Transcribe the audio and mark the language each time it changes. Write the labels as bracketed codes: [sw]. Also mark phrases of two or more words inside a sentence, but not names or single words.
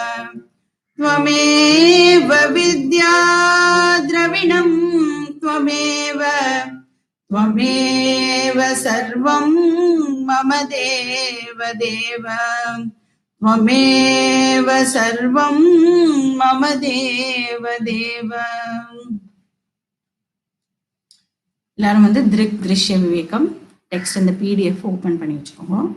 [sa] विद्या द्रविणं त्वमेव सर्वं मम देवदेव त्वमेव सर्वं मम देवदेव। [ta] எல்லாரும் திருக் திருஷ்ய விவேகம் டெக்ஸ்ட் இந்த [en] PDF open [ta] பண்ணி வச்சுக்கோங்க.